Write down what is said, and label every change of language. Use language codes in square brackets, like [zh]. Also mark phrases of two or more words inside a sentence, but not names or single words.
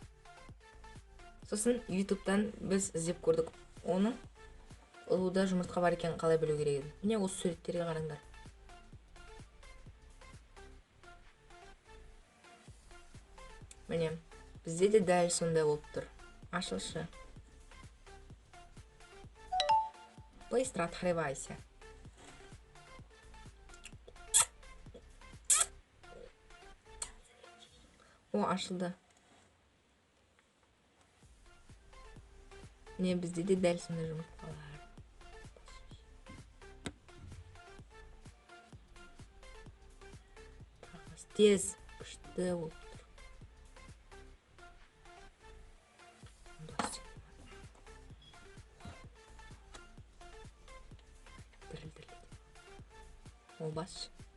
[kk] Сосын ютубтан біз іздеп көрдік. Оны ұлуда жұмыртқа бар екен қалай білу керек еді. Міне осы суреттерге қараңдар. Міне, бізде де дәл сондай болып тұр. Ашылшы. [ru] Быстро открывайся. [kk] О, ашылды. Міне бізде де дәл сондай жұмыртқалар. Тез, күшті болып тұр. Ол бас.